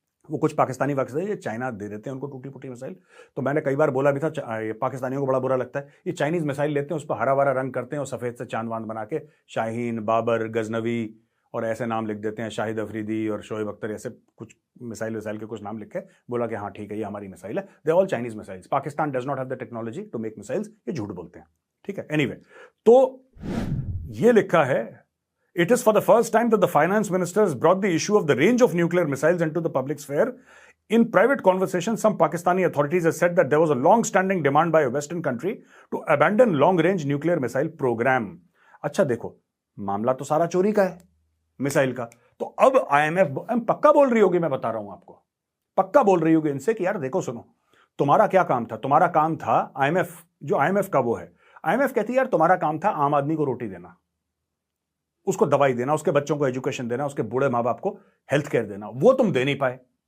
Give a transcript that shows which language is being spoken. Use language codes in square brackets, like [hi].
[hi] वो कुछ पाकिस्तानी ये चाइना दे देते हैं उनको टूटी फूटी मिसाइल। तो मैंने कई बार बोला भी था, ये पाकिस्तानियों को बड़ा बुरा लगता है, ये चाइनीज मिसाइल लेते हैं, उस पर हरा भरा रंग करते हैं और सफेद से चांद वांद बना के शाहीन, बाबर, गजनवी और ऐसे नाम लिख देते हैं, शाहिद अफरीदी और शोएब अख्तर, ऐसे कुछ मिसाइल के कुछ नाम लिखे, बोला कि हाँ ठीक है ये हमारी मिसाइल है। [en] They all Chinese missiles. Pakistan does not have the technology to make missiles, [hi] ये झूठ बोलते हैं, ठीक है। [en] anyway, [hi] तो ये लिखा है, [en] it is for the first time that the finance ministers brought the issue of the range of nuclear missiles into the public sphere. In private conversations, some Pakistani authorities have said that there was a long-standing demand by a Western country to abandon long-range nuclear missile program. [hi] अच्छा देखो, मामला तो सारा चोरी का है, missile का। तो अब IMF पक्का बोल रही होगी, मैं बता रहा हूं आपको, पक्का बोल रही होगी इनसे कि यार देखो सुनो, तुम्हारा क्या काम था? तुम्हारा काम था IMF, जो IMF का वो है, IMF कहती है यार तुम्हारा काम था आम आदमी को रोटी देना, उसको दवाई देना, उसके बच्चों को एजुकेशन देना, उसके बूढ़े माँ बाप को हेल्थ केयर देना, वो तुम दे नहीं पाए।